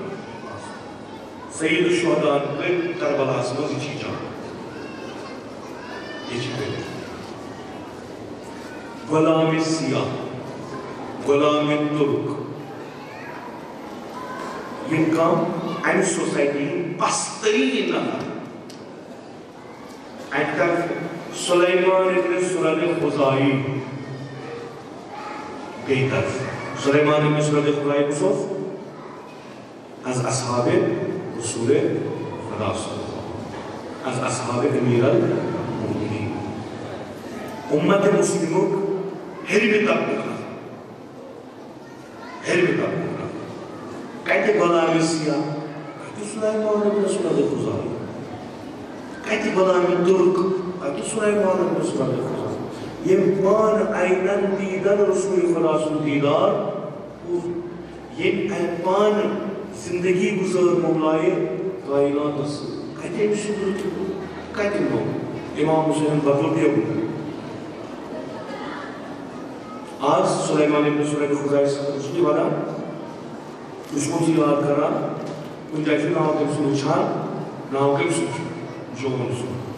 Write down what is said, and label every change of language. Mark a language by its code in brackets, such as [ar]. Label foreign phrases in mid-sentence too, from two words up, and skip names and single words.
[ks] سید الشہداء کٔرۍ کربلاہس منٛز یہِ چھِ جان یہِ چھِ کٔرِتھ غلام سیاہ غلام ترک یِم کم امہِ سوسایٹی ہٕنٛدۍ پستریٖن نفر اَکہِ طرفہٕ سلیمان ابن سُرد خُزائی بیٚیہِ طرفہٕ سلیمان ابن سُرد خُزائی کُس اوس از اصحاب رسول خدا [ar] صلی اللہ [ks] از اصحاب امیر المؤمنین امت مسلمک ہرمہِ طبقُک کتہِ غلام سیاہ کتہِ سلیمان ابن سُرد خُزائی کتہِ غلام ترک کتہِ سلیمان ابن سُرد خُزائی یم پان اینن دیدن رسول خدا سُنٛد دیدار یم پان زندگی گزار مولائے کائناتس کتہِ أمِس شُکر کتہِ نو امام حسین بدل دیو آج سلیمان ابن سُرد خُزائی چھِ ونان دُشمن چھِ یاد کران کُنہِ جایہِ چھُ ناو تٔمۍ سُنٛد وٕچھان ناو کٔمۍ سُنٛد چھُ جون سُنٛد